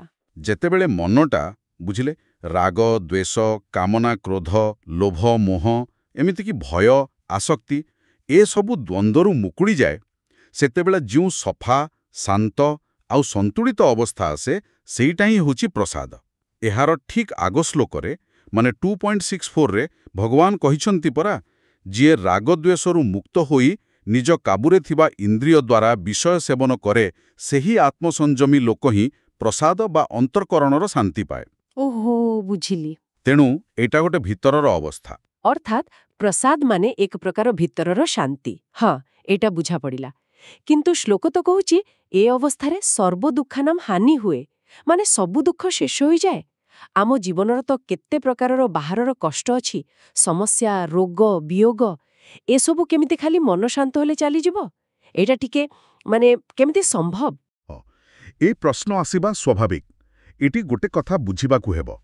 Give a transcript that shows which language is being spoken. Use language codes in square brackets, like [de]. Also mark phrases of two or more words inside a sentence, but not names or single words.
[or] ଯେତେବେଳେ ମନଟା ବୁଝିଲେ ରାଗ ଦ୍ୱେଷ କାମନା କ୍ରୋଧ ଲୋଭ ମୋହ ଏମିତି କି ଭୟ ଆସକ୍ତି ଏ ସବୁ ଦ୍ୱନ୍ଦ୍ୱରୁ ମୁକୁଳି ଯାଏ ସେତେବେଳେ ଜୀଉ ସଫା ଶାନ୍ତ ଆଉ ସନ୍ତୁଳିତ ଅବସ୍ଥା ଆସେ ସେଇଟା ହିଁ ହେଉଛି ପ୍ରସାଦ। ଏହାର ଠିକ ଆଗ ଶ୍ଳୋକରେ ମାନେ 2.64 ରେ ଭଗବାନ କହିଛନ୍ତି ପରା ଯିଏ ରାଗ ଦ୍ୱେଷରୁ ମୁକ୍ତ ହୋଇ ନିଜ କାବୁରେ ଥିବା ଇନ୍ଦ୍ରିୟ ଦ୍ୱାରା ବିଷୟ ସେବନ କରେ ସେହି ଆତ୍ମସଂଯମୀ ଲୋକ ହିଁ ପ୍ରସାଦ ବା ଅନ୍ତଃକରଣର ଶାନ୍ତି ପାଏ। ଓହୋ, ବୁଝିଲି। ତେଣୁ ଏଇଟା ଗୋଟେ ଭିତରର ଅବସ୍ଥା। ଅର୍ଥାତ ପ୍ରସାଦ ମାନେ ଏକ ପ୍ରକାର ଭିତରର ଶାନ୍ତି। ହଁ, ଏଇଟା ବୁଝା ପଡ଼ିଲା। କିନ୍ତୁ ଶ୍ଳୋକ ତ କହୁଛି ଏ ଅବସ୍ଥାରେ [sa] सर्व दुःखानां हानि [or] ହୁଏ ମାନେ ସବୁ ଦୁଃଖ ଶେଷ ହୋଇ ଯାଏ। ଆମ ଜୀବନରେ ତ କେତେ ପ୍ରକାରର ବାହାରର କଷ୍ଟ ଅଛି, ସମସ୍ୟା ରୋଗ ବିୟୋଗ ଏ ସବୁ କେମିତି ଖାଲି ମନ ଶାନ୍ତ ହେଲେ ଚାଲି ଯିବ? ଏଇଟା ଟିକେ ମାନେ କେମିତି ସମ୍ଭବ? ଏ ପ୍ରଶ୍ନ ଆସିବା ସ୍ୱାଭାବିକ। ଏଇଟି ଗୋଟେ କଥା ବୁଝିବାକୁ ହେବ।